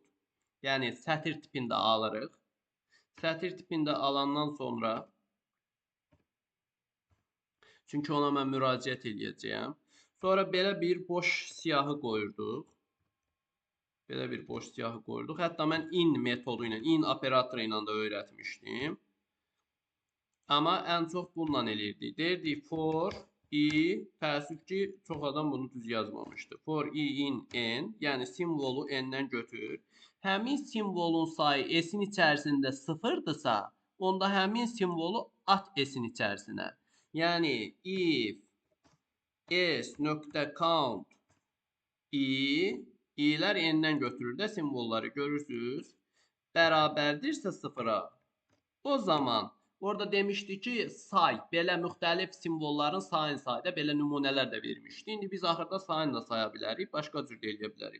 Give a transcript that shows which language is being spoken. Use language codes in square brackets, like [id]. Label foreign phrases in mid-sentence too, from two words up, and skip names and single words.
[az] Yəni sətir tipində alırıq. Sətir tipində alandan sonra çünki ona mən müraciət edəcəyəm. Sonra belə bir boş siyahı qoyurduq. Belə bir boş siyahı qoyurduq. Hətta mən in metodu ilə, in operatoru ilə də öyrətmişdim. Amma ən çox bununla eləyirdik. Deyirdik [en] for i, [az] təəssüf ki, çox adam bunu düz yazmamışdı. [en] For i in n, [az] yəni simvolu n-dən götür. Həmin simvolun sayı s-in içərisində sıfırdırsa, onda həmin simvolu at s-in içərisinə. Yəni [en] if s.count [az] i'lər n-dən götürür də simvolları görürsünüz. Bərabərdirsə sıfıra, o zaman orada demişdik ki, say, belə müxtəlif simvolların sayını sayda belə nümunələr də vermişdi. İndi biz axırda sayını da saya bilərik, başqa cür də eləyə bilərik.